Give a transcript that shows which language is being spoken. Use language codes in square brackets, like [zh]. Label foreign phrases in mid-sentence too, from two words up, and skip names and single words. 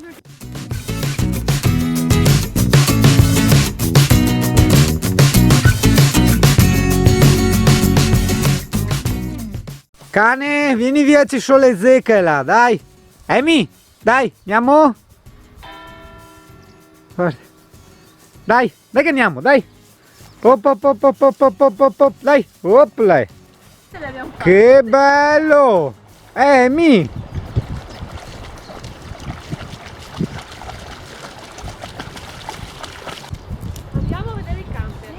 [it] Cane, vieni via, ci sono le zecche là, dai. Amy, dai, andiamo. Guarda. Dai che andiamo, dai. Op, op, op, op, op, op, op, op, op, dai, op, lei. Che bello! Amy! Andiamo a vedere il campo.